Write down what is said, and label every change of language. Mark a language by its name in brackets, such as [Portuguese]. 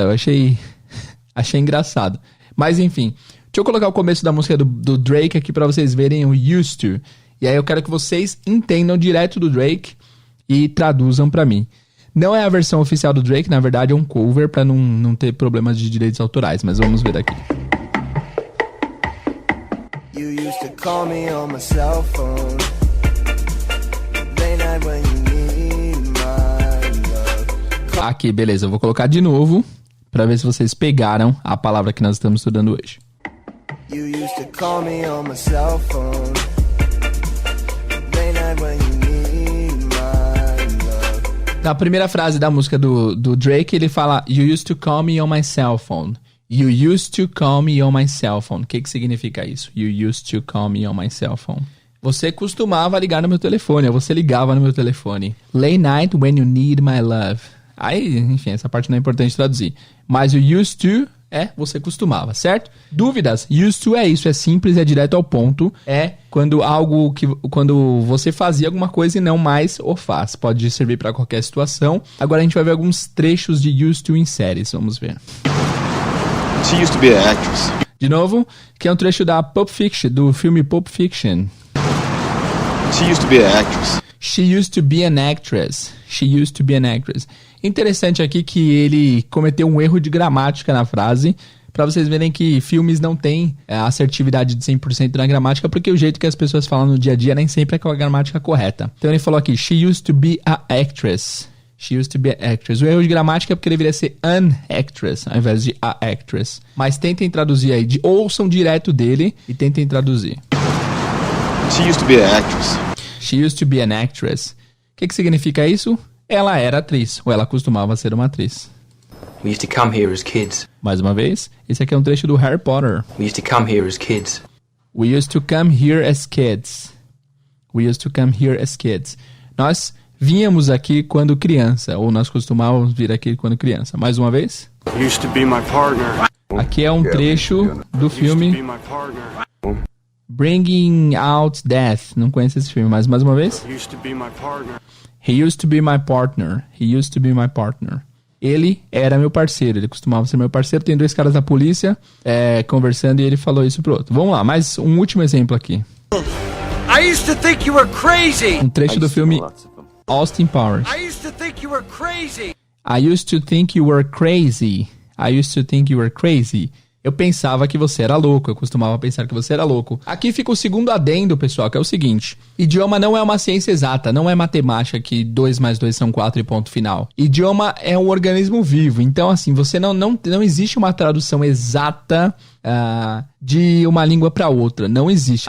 [Portuguese] Eu achei engraçado. Mas enfim, deixa eu colocar o começo da música do Drake aqui pra vocês verem o Used To. E aí eu quero que vocês entendam direto do Drake e traduzam pra mim. Não é a versão oficial do Drake, na verdade é um cover pra não ter problemas de direitos autorais, mas vamos ver aqui. [English] You used to call me on my cell phone. Late night when you need my love. [Portuguese] Aqui, beleza, eu vou colocar de novo pra ver se vocês pegaram a palavra que nós estamos estudando hoje. [English] You used to call me on my cell phone. Late night when you need my love. [Portuguese] Na primeira frase da música do Drake, ele fala [English] You used to call me on my cell phone. You used to call me on my cell phone. [Portuguese] O que significa isso? [English] You used to call me on my cell phone. [Portuguese] Você costumava ligar no meu telefone, ou você ligava no meu telefone. [English] Late night when you need my love. [Portuguese] Aí, enfim, essa parte não é importante traduzir. Mas o used to é você costumava, certo? Dúvidas? Used to é isso, é simples, é direto ao ponto. É quando quando você fazia alguma coisa e não mais o faz. Pode servir para qualquer situação. Agora a gente vai ver alguns trechos de used to em séries. Vamos ver. [English] She used to be an actress. [Portuguese] De novo, que é um trecho da Pulp Fiction, do filme Pulp Fiction. [English] She used to be an actress. She used to be an actress. She used to be an actress. [Portuguese] Interessante aqui que ele cometeu um erro de gramática na frase, para vocês verem que filmes não têm a assertividade de 100% na gramática, porque o jeito que as pessoas falam no dia a dia nem sempre é com a gramática correta. Então ele falou aqui, [English] she used to be an actress. [Portuguese] She used to be an actress. O erro de gramática é porque deveria ser an actress, ao invés de a actress. Mas tentem traduzir aí, ouçam direto dele e tentem traduzir. [English] She used to be an actress. She used to be an actress. [Portuguese] O que significa isso? Ela era atriz, ou ela costumava ser uma atriz. [English] We used to come here as kids. [Portuguese] Mais uma vez, esse aqui é um trecho do Harry Potter. [English] We used to come here as kids. We used to come here as kids. We used to come here as kids. [Portuguese] Nós vínhamos aqui quando criança, ou nós costumávamos vir aqui quando criança. Mais uma vez. [English] Used to be my partner. [Portuguese] Aqui é um trecho do filme Bringing Out Death. Não conheço esse filme, mas mais uma vez. [English] Used to be my partner. He used to be my partner. He used to be my partner. [Portuguese] Ele era meu parceiro, ele costumava ser meu parceiro. Tem dois caras da polícia conversando e ele falou isso pro outro. Vamos lá, mais um último exemplo aqui. [English] I used to think you were crazy. [Portuguese] Um trecho do filme Austin Powers. [English] I used to think you were crazy. I used to think you were crazy. I used to think you were crazy. [Portuguese] Eu pensava que você era louco, eu costumava pensar que você era louco. Aqui fica o segundo adendo, pessoal, que é o seguinte. Idioma não é uma ciência exata, não é matemática que 2 mais 2 são 4 e ponto final. Idioma é um organismo vivo, então assim, você não existe uma tradução exata de uma língua para outra, não existe.